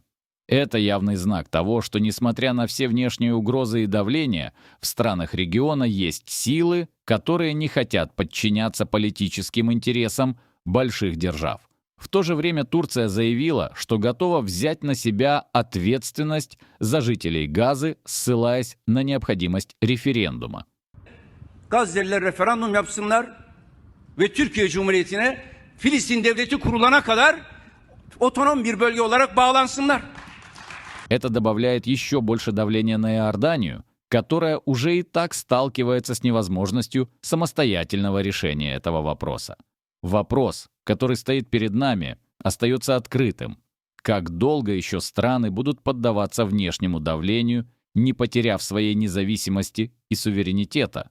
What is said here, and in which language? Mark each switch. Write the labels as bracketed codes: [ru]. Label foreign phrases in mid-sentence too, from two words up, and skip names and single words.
[ru] Это явный знак того, что, несмотря на все внешние угрозы и давление, в странах региона есть силы, которые не хотят подчиняться политическим интересам больших держав. В то же время Турция заявила, что готова взять на себя ответственность за жителей Газы, ссылаясь на необходимость референдума. [tr] Gazze'liler referandum yapsınlar ve Türkiye Cumhuriyeti'ne Filistin devleti kurulana kadar otonom bir bölge olarak bağlansınlar. [ru] Это добавляет еще больше давления на Иорданию, которая уже и так сталкивается с невозможностью самостоятельного решения этого вопроса. Вопрос, который стоит перед нами, остается открытым. Как долго еще страны будут поддаваться внешнему давлению, не потеряв своей независимости и суверенитета?